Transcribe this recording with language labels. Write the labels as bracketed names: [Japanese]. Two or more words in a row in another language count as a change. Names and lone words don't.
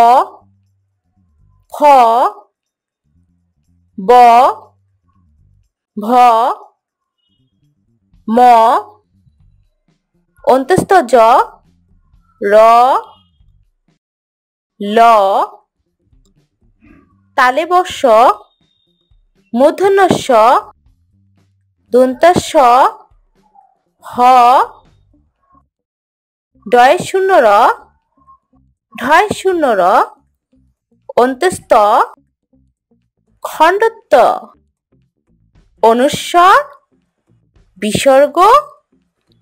[Bangla] ফ, ব, ভ, ম, অন্তস্থ জ, র, ল, তালব্য শ, মূর্ধন্য ষ, দন্তাস হ, ডয় শূন্য র, ঢয় শূন্য র, অন্তস্থ খণ্ডত্ব, অনুস্বার, বিসর্গ, চন্দ্রবিন্দু।